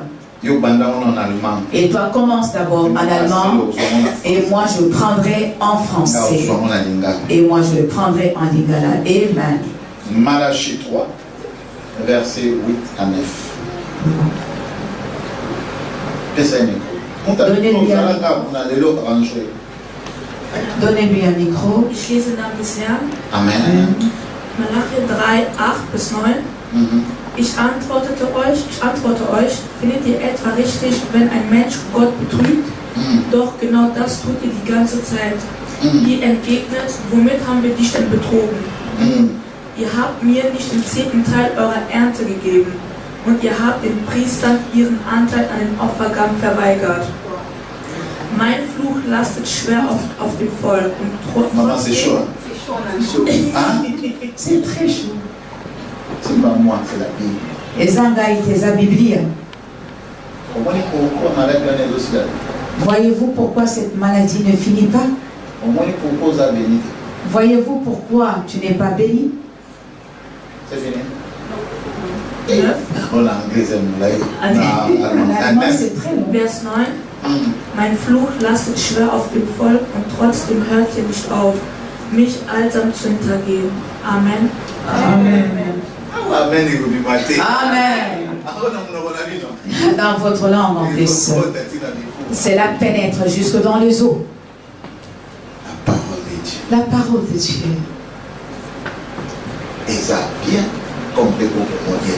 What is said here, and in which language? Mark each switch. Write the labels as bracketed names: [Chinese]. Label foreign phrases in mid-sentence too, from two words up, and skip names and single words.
[French] Et toi commence d'abord en allemand et moi je prendrai en français et moi je le prendrai en lingala. Amen. Malachie 3 verset 8 à 9. Donnez-lui un micro. [German] Ich lese den Namen des Herrn. Amen. Malachi 3, 8 bis 9. Ich antworte euch, findet ihr etwa richtig, wenn ein Mensch Gott betrügt? Doch genau das tut ihr die ganze Zeit. Ihr entgegnet, womit haben wir dich denn betrogen? Ihr habt mir nicht den 10. Teil eurer Ernte gegeben und ihr habt den Priestern ihren Anteil an den Opfergaben verweigert. Mein Fluch lastet schwer auf dem Volk und [French] Maman, c'est chaud. Hein? C'est très chaud. C'est pas moi, c'est la Bible. Voyez-vous pourquoi cette maladie ne finit pas? Voyez-vous pourquoi tu n'es pas béni? C'est fini. C'est très long. Vers 9. [German] Mein Fluch lastet schwer auf dem Volk und trotzdem hört ihr nicht auf, mich alsam zu hintergehen. Amen. Amen. Amen. Amen. [French] Dans votre langue en plus. Cela pénètre jusque dans les os. La parole de Dieu. La parole de Dieu. Et ça bien compris pour maudire.